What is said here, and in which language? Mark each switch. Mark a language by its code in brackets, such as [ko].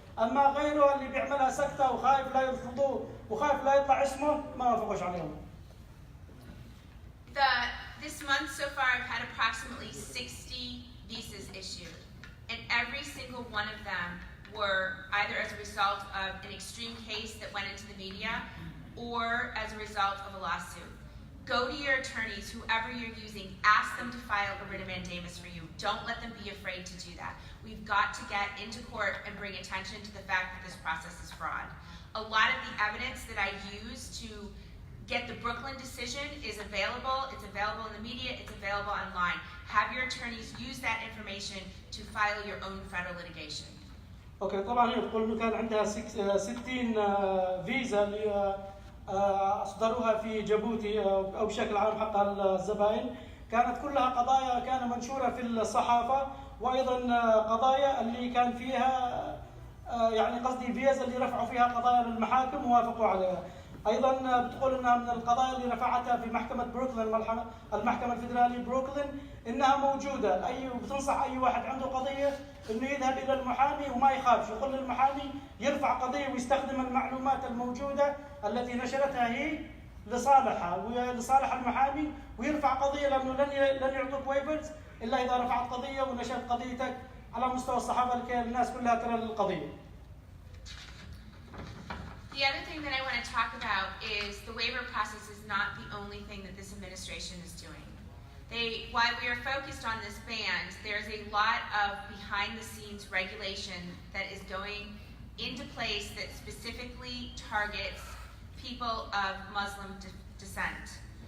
[ar] اما غيره اللي بيعملها سكته وخايف لا يرفضوه وخايف لا يطلع اسمه ما وافقوش عليهم. [en] This month so far I've had approximately 60 visas issued, and every single one of them were either as a result of an extreme case that went into the media or as a result of a lawsuit. Go to your attorneys, whoever you're using, ask them to file a writ of mandamus for you. Don't let them be afraid to do that. We've got to get into court and bring attention to the fact that this process is fraud. A lot of the evidence that I use to get the Brooklyn decision is available. It's available in the media. It's available online. Have your attorneys use that information to file your own federal litigation. [ar] اوكي طبعا هي تقول انه كان عندها 60 فيزا اللي اصدروها في جيبوتي او بشكل عام حق الزبائن، كانت كلها قضايا كان منشوره في الصحافه، وايضا قضايا اللي كان فيها يعني قصدي فيزا اللي رفعوا فيها قضايا للمحاكم ووافقوا عليها. ايضا بتقول انها من القضايا اللي رفعتها في محكمه بروكلين، المحكمه الفدراليه بروكلين، انها موجوده، بتنصح اي واحد عنده قضيه انه يذهب الى المحامي وما يخافش، يقول للمحامي يرفع قضيه ويستخدم المعلومات الموجوده التي نشرتها هي لصالحها ولصالح المحامي، ويرفع قضيه لانه لن يعطوك ويفرز الا اذا رفعت قضيه ونشرت قضيتك على مستوى الصحافه لكي الناس كلها ترى القضيه. [en] The other thing that I want to talk about is the waiver process is not the only thing that this administration is doing. While we are focused on this ban, there's a lot of behind-the-scenes regulation that is going into place that specifically targets people of Muslim descent.